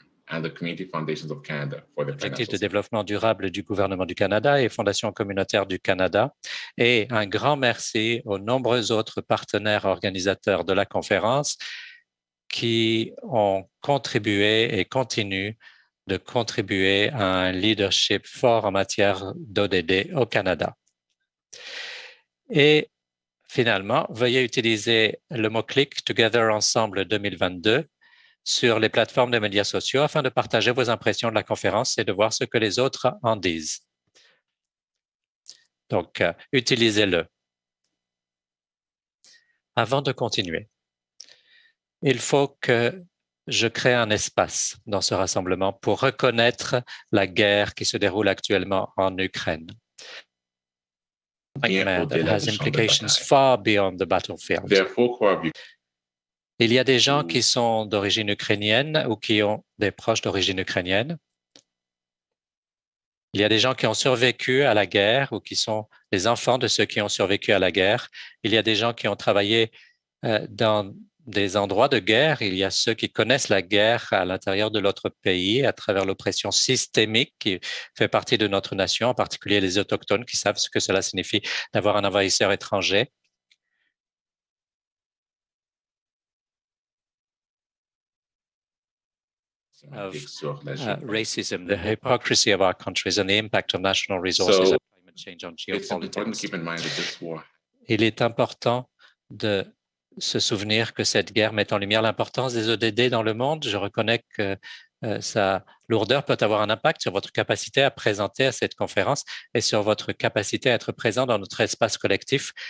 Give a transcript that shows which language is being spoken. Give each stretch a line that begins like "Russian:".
English: and the Community Foundations of Canada for their
French: Objectif de développement durable du gouvernement du Canada et Fondation communautaire du Canada. Et un grand merci aux nombreux autres partenaires organisateurs de la conférence qui ont contribué et continuent de contribuer à un leadership fort en matière d'ODD au Canada. Et finalement, veuillez utiliser le mot-clic Together Ensemble 2022 sur les plateformes de médias sociaux afin de partager vos impressions de la conférence et de voir ce que les autres en disent. Donc, utilisez-le. Avant de continuer, il faut que je crée un espace dans ce rassemblement pour reconnaître la guerre qui se déroule actuellement en Ukraine.
English: That has implications far beyond the battlefield.
French: Il y a des gens qui sont d'origine ukrainienne ou qui ont des proches d'origine ukrainienne. Il y a des gens qui ont survécu à la guerre ou qui sont les enfants de ceux qui ont survécu à la guerre. Il y a des gens qui ont travaillé dans des endroits de guerre. Il y a ceux qui connaissent la guerre à l'intérieur de notre pays à travers l'oppression systémique qui fait partie de notre nation, en particulier les autochtones qui savent ce que cela signifie d'avoir un envahisseur étranger.
English: Of racism, the hypocrisy of our countries and the impact of national resources and climate change on geopolitics.
French: Il est important de se souvenir que cette guerre met en lumière l'importance des ODD dans le monde. Je reconnais que sa lourdeur peut avoir un impact sur votre capacité à présenter à cette conférence et sur votre capacité à être présent dans notre espace collectif.